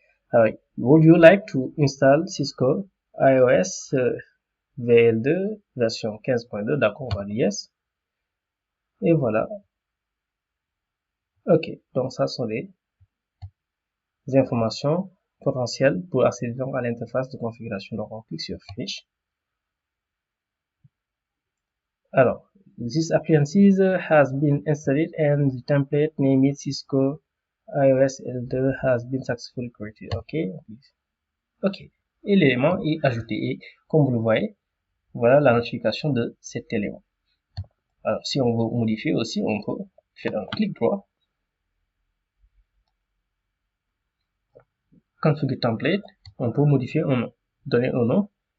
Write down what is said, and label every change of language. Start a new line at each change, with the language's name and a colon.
French: Alors,
English: would you like to install Cisco iOS VL2 version 15.2?
French: D'accord, on va dire yes. Et voilà. Ok, donc ça sont les informations potentielles pour accéder à l'interface de configuration. Donc on clique sur Finish. Alors,
English: this appliance has been installed and the template named Cisco iOS L2 has been successfully created.
French: OK. OK. Et l'élément est ajouté. Et comme vous le voyez, voilà la notification de cet élément. Alors, si on veut modifier aussi, on peut faire un clic droit.
English: Configure template.
French: On peut modifier un nom. Donner un nom.